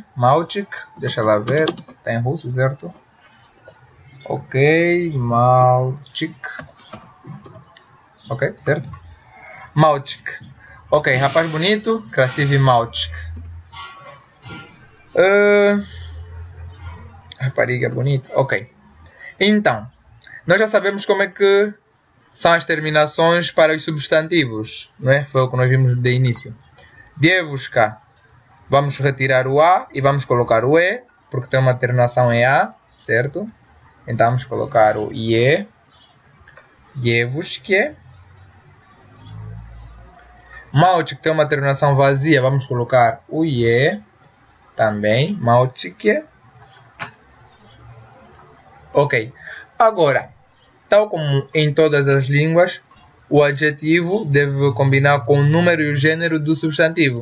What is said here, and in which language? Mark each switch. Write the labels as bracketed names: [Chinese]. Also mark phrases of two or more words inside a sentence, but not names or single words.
[Portuguese] Mальчик, deixa lá ver, está em russo, certo? Ok, мальчик. Ok, certo? Mальчик. Ok, rapaz bonito, [Russian] красивый мальчик. [Portuguese] Rapariga bonita, ok. Então, nós já sabemos como é que são as terminações para os substantivos, não é? Foi o que nós vimos de início. [Russian] Девушка. [Portuguese] Vamos retirar o A e vamos colocar o E, porque tem uma terminação em A, certo? Então vamos colocar o IE. [Russian] Девушке. Мальчик [Portuguese] tem uma terminação vazia, vamos colocar o IE também. Мальчике. Ok. Agora, tal como em todas as línguas, o adjetivo deve combinar com o número e o gênero do substantivo.